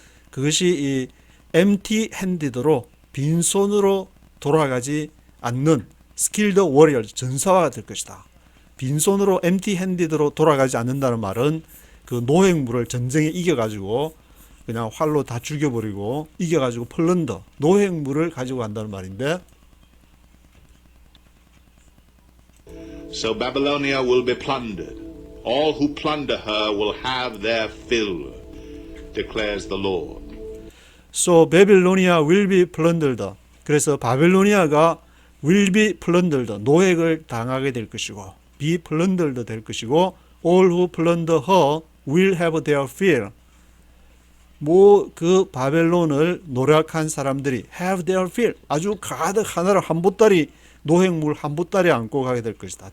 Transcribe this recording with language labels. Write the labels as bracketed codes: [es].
[ko] 그것이 이 empty-handed로 빈손으로 돌아가지 않는 [en] skilled warriors [ko] 전사가 될 것이다. 빈손으로 empty-handed로 돌아가지 않는다는 말은 그 노획물을 전쟁에 이겨가지고 그냥 활로 다 죽여버리고 이겨가지고 폴란드 노획물을 가지고 간다는 말인데 [en] So Babylonia will be plundered. All who plunder her will have their fill. declares the Lord. So Babylonia will be plundered. [ko] 그래서 바벨로니아가 [en] will be plundered. [ko] 노획을 당하게 될 것이고 [en] be plundered [ko] 될 것이고 [en] all who plunder her will have their fill. [ko] 그 바벨론을 노력한 사람들이 [en] have their fill. [ko] 아주 가득 하나를 한 보따리 노획물 한 보따리 안고 가게 될 것이다.